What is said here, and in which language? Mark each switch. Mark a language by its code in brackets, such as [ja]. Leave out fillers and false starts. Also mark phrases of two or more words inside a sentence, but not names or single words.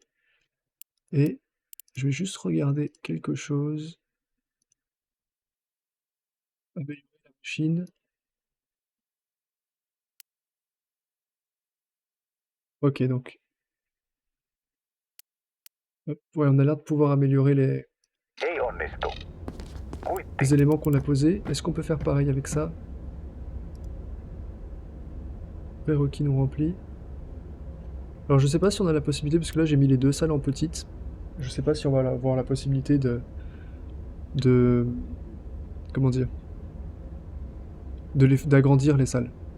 [fr] Et je vais juste regarder quelque chose. Améliorer la machine. Ok, donc... Hop, ouais, on a l'air de pouvoir améliorer [fi] Ei onnistu. Kuitti. [fr] les éléments qu'on a posés. Est-ce qu'on peut faire pareil avec ça? Prérequis non remplis. Alors je sais pas si on a la possibilité, parce que là j'ai mis les deux salles en petites. Je sais pas si on va avoir la possibilité de... Comment dire? D'agrandir les salles.